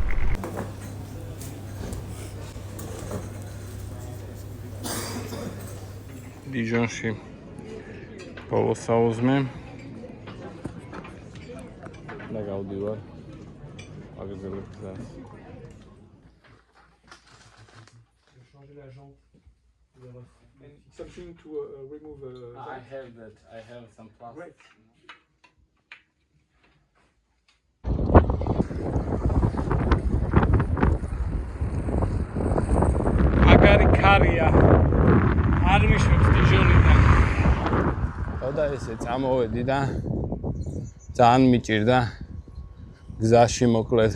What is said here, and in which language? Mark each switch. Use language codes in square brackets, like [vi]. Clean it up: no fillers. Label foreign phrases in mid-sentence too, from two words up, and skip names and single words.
[ka] დიჟონში ბოლო საუზმე და გავდივარ აგრძელებ გზას. [en] Something to remove. I have that. I have some plastic. Right. [ka] Magari ქარია. არ მიშვებს დიჟონიდან. ხოდა ესე წამოვედი და ძალიან მიჭირდა გზაში მოკლედ.